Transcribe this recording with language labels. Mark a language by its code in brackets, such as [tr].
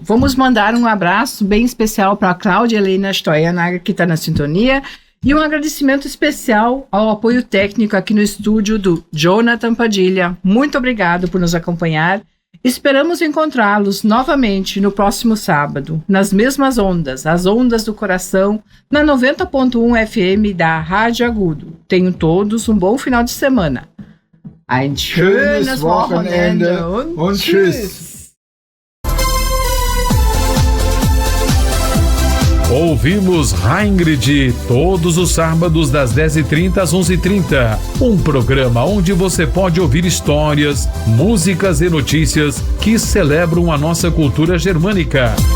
[pt] Vamos mandar um abraço bem especial para a Cláudia Helena Stoianaga, que está na sintonia, e um agradecimento especial ao apoio técnico aqui no estúdio do Jonathan Padilha. Muito obrigado por nos acompanhar. Esperamos encontrá-los novamente no próximo sábado, nas mesmas ondas, as ondas do coração, na 90.1 FM da Rádio Agudo. Tenham todos um bom final de semana. [de] Ein schönes Wochenende und tschüss. [pt] Ouvimos Raingrid todos os sábados das 10h30 às 11h30. Um programa onde você pode ouvir histórias, músicas e notícias que celebram a nossa cultura germânica.